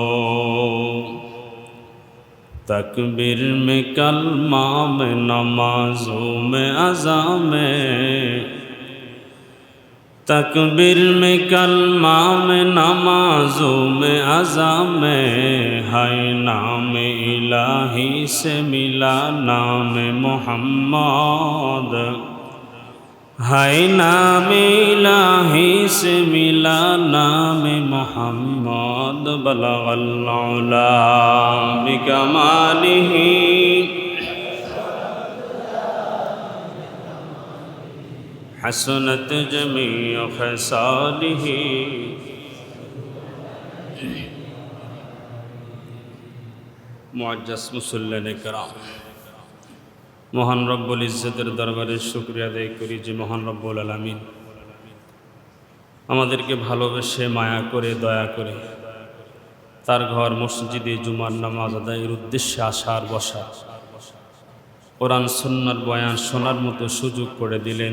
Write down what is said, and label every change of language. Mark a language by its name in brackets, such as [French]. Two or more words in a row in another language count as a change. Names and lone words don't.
[Urdu] تکبیر میں کلمہ میں نمازوں میں اذان میں، تکبیر میں کلمہ میں نمازوں میں اذان میں، ہے نام الہی سے ملا نام محمد، ہے نام الہی سے ملا نام محمد. [Arabic] بلغ العلا بکمالہ حسنت جمیع خصالہ. [Bangla] মুআজ্জাজ মুসল্লিনে কেরাম, মহান রব্বুল ইজ্জতের দরবারে শুকরিয়া আদায় করি যে মহান রব্বুল আলামিন আমাদেরকে ভালোবেসে মায়া করে দয়া করে তার ঘর মসজিদে জুমার নামাজ আদায়ের উদ্দেশ্যে আসার বসা, কোরআন সুন্নাহর বয়ান শোনার মতো সুযোগ করে দিলেন।